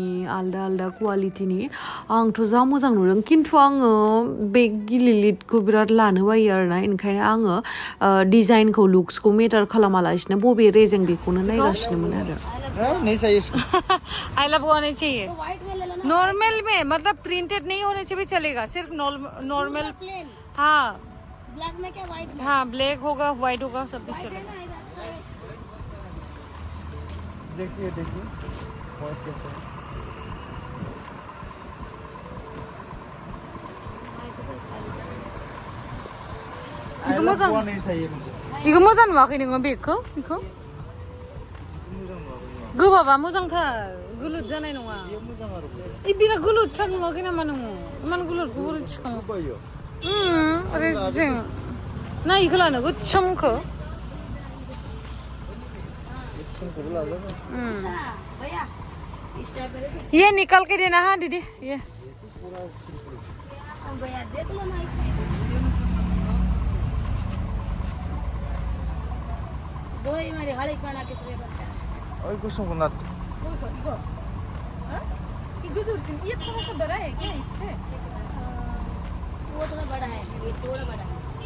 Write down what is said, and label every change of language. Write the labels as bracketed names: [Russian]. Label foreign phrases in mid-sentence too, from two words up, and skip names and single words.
[Bodo] आलदा आलदा क्वालिटिनि आंथ' जा मोजां नुदों खिन्थु आङो बेग गिलिलिटखौ बिराद लानो बायो आरोना ओंखायनो आङो डिजाइनखौ लुक्सखौ मेटार खालामालासिनो बबे रेजें बेखौनो नायगासिनोमोन आरो [Hindi] नहीं चाहिए [English] I love [Hindi] होने चाहिए नॉर्मल में मतलब प्रिंटेड नहीं होने से भी चलेगा सिर्फ नॉर्मल हाँ ब्लैक में क्या व्हाइट में हाँ ब्लैक होगा व्हाइट होगा सब भी चलेगा देखिए देखिए [Bodo] व्हाइट कैसे इको मोजां नुवाखै नोङो बेगखौ इखौ गोबाबा मोजांथार गुलुत जानाय नङा इ बिराद गुलुतथार नुवाखै नामा नोङो इमान गुलुतखौ बोरै थिखाङो रेजें ना इखौ लानो गोसोमखौ [Hindi] ये निकाल के देना हाँ दीदी ये दो ही मेरी हड़ी करना किसने बताया और कुछ सुनना इगो हाँ इगो दूसरी ये थोड़ा सा बड़ा है क्या इससे वो थोड़ा बड़ा है ये थोड़ा बड़ा है